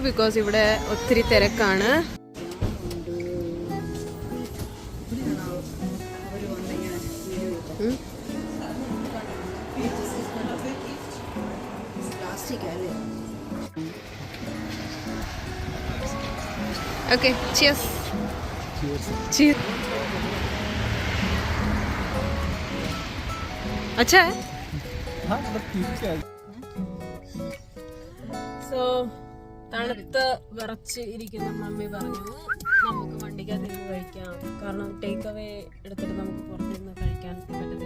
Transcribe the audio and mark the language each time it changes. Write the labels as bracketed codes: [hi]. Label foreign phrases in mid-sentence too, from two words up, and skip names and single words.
[ml] ബിക്കോസ് ഇവിടെ ഒത്തിരി തിരക്കാണ്. [en] Okay, cheers. Cheers. [hi] अच्छा है. हाँ मतलब ठीक है. [ml] സോ തണുത്ത് വിറച്ച് ഇരിക്കുന്ന മമ്മി പറഞ്ഞു നമുക്ക് വണ്ടിക്കകത്ത് കഴിക്കാം. കാരണം [en] take away [ml] എടുത്തിട്ട് നമുക്ക് പുറത്തിരുന്ന് കഴിക്കാൻ പറ്റത്തില്ല.